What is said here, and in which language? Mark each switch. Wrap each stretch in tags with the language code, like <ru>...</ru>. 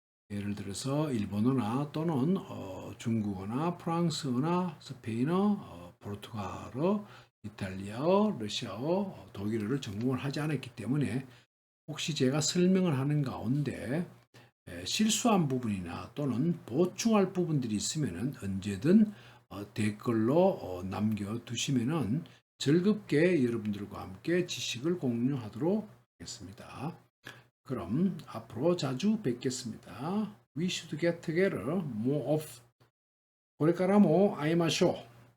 <ko>예를 들어서 일본어나 또는 중국어나 프랑스어나 스페인어, 포르투갈어, 이탈리아어, 러시아어, 독일어를 전공을 하지 않았기 때문에 혹시 제가 설명을 하는 가운데 실수한 부분이나 또는 보충할 부분들이 있으면 언제든 댓글로 남겨두시면 즐겁게 여러분들과 함께 지식을 공유하도록 하겠습니다. 그럼 앞으로 자주 뵙겠습니다.</ko> <en>We should get together more of.</en> <ja>これからも会いましょう。</ja>